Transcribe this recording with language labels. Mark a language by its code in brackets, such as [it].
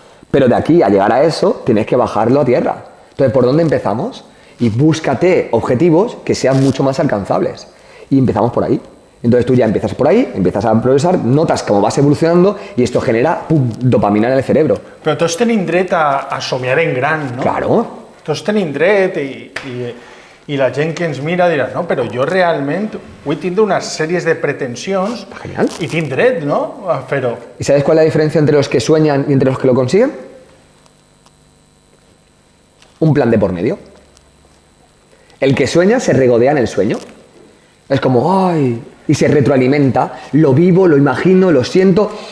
[es] Pero de aquí a llegar a eso, tienes que bajarlo a tierra. Entonces, ¿por dónde empezamos? Y búscate objetivos que sean mucho más alcanzables. Y empezamos por ahí. Entonces tú ya empiezas por ahí, empiezas a progresar, notas cómo vas evolucionando y esto genera dopamina en el cerebro. [ca] Però tots tenim dret a somiar en gran, no? [es] Claro. [ca] Tots tenim dret i la gent que ens mira dirà, no, però jo realment vull tindre unes sèries de pretensions [es] Genial. [ca] i tinc dret, no?, a fer-ho. [es] ¿Y sabes cuál es la diferencia entre los que sueñan y entre los que lo consiguen? Un plan de por medio. El que sueña se regodea en el sueño. Es como, ¡ay! Y se retroalimenta. Lo vivo, lo imagino, lo siento.